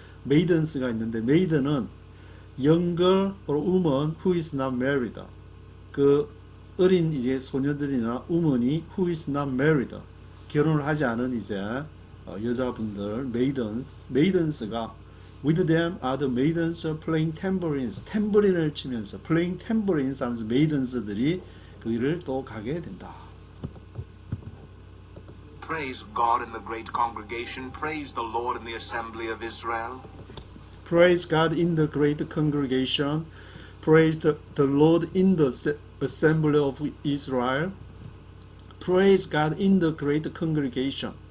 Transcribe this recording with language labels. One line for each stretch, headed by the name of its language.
Korean: maidens가 있는데
English: maiden은 young girl or woman who is not married.
Korean: 그 어린 이제 소녀들이나
English: woman이 who is not married.
Korean: 결혼을 하지 않은 이제 여자분들 maidens가
English: with them are the maidens playing tambourines.
Korean: 탬버린을 치면서
English: playing tambourines
Korean: 하면서 maidens들이 그 일을 또 가게 된다.
English: Praise God in the great congregation. Praise the Lord in the assembly of Israel. Praise God in the great congregation. Praise the Lord in the assembly of Israel. Praise God in the great congregation.